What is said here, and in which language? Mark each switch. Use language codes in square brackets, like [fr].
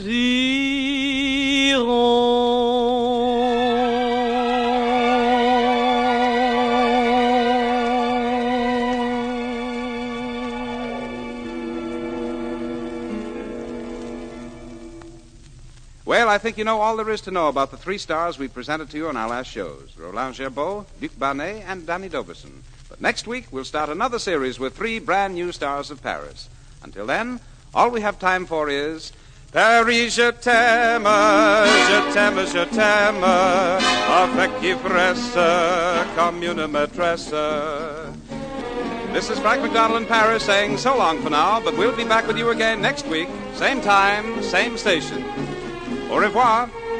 [en] Well, I think you know all there is to know about the three stars we presented to you on our last shows, Roland Gerbeau, Luc Barnet, and Danny Doverson. But next week, we'll start another series with three brand new stars of Paris. Until then, all we have time for is... [fr] Paris, je t'aime, je t'aime, je t'aime, avec ivresse, comme une maîtresse. [en] This is Frank McDonald in Paris saying so long for now, but we'll be back with you again next week, same time, same station. [fr] Au revoir.